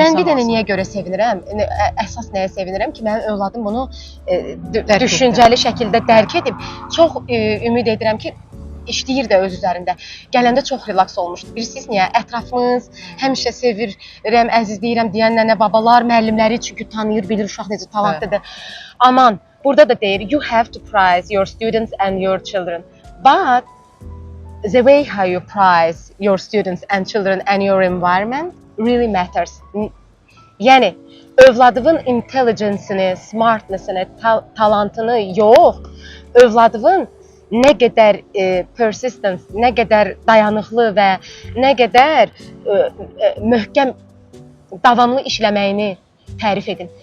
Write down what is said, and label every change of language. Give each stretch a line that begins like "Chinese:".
Azerbaijani: Mən bir dənə niyə görə sevinirəm? Əsas nəyə sevinirəm ki, mənim övladım bunu düşüncəli şəkildə dərk edib. Çox ümid edirəm ki, işləyir də öz üzərində. Gələndə çox relaks olmuşdu. Bilirsiniz niyə? Ətrafımız həmişə sevirəm, əzizləyirəm deyən nənə, babalar, müəllimləri çünki tanıyır, bilir uşaq necə talantlıdır. Aman, burada da deyir,
English: you have to prize your students and your children. But the way how you prize your students and children and your environment really matters.
Azerbaijani: Yəni, övladının intelligence-ni, smartness-ni, talantını yox, övladının nə qədər persistence, nə qədər dayanıqlı və nə qədər möhkəm, davamlı işləməyini tərif edin.